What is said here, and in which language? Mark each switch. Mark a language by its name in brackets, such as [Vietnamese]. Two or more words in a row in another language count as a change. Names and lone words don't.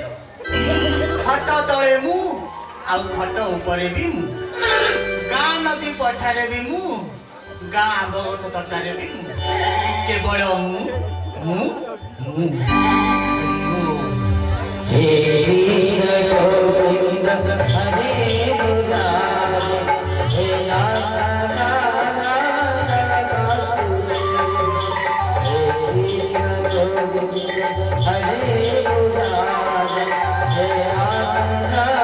[Odia] ଖଟ ତଳେ ମୁଁ ଆଉ ଖଟ ଉପରେ ବି ମୁଁ। ଗାଁ ନଦୀ ପଠାରେ ବି ମୁଁ ଗାଁ ଆମ୍ବ ଗଛ ତଟାରେ ବି ମୁଁ। କେବଳ ମୁଁ ମୁଁ ମୁଁ [Sanskrit] हे कृष्ण गोविंद हरे मुरारे हे नाथा हे कृष्ण गोविंद हरे मुरारे हे नाथा